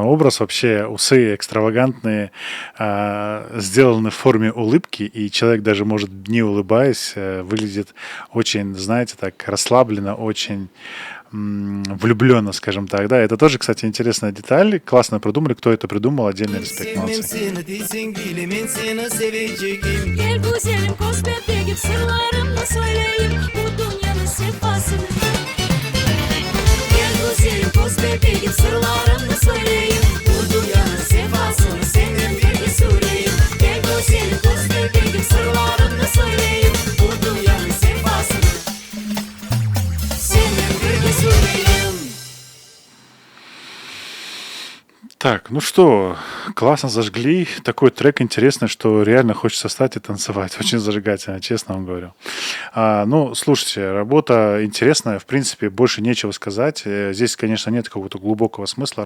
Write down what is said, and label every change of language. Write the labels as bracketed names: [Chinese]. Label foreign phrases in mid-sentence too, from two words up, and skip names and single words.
[Russian] Образ вообще, усы экстравагантные, сделаны в форме улыбки, и человек даже может, не улыбаясь, выглядит очень, знаете, так расслабленно, очень влюбленно, скажем так. Да, это тоже, кстати, интересная деталь. Классно придумали. Кто это придумал, отдельный респект. [Turkish] Sevmem [Russian] Молодцы. [Turkish] seni desen bilemem seni seveceğim. Gel güzelim koz bebeğim sırlarımı söyleyeyim. Bu dünyanın sefasını. Gel güzelim koz bebeğim sırlarımı söyleyeyim. Bu dünyanın sefasını senin birge süreyim. Gel güzelim koz bebeğim sırlarımı söyleyeyim. Bu dünyanın sefasını senin birge süreyim. [Russian] Так, ну что, классно зажгли. Такой трек интересный, что реально хочется встать и танцевать. Очень зажигательно, честно вам говорю. Ну, слушайте, работа интересная. В принципе, больше нечего сказать. Здесь, конечно, нет какого-то глубокого смысла.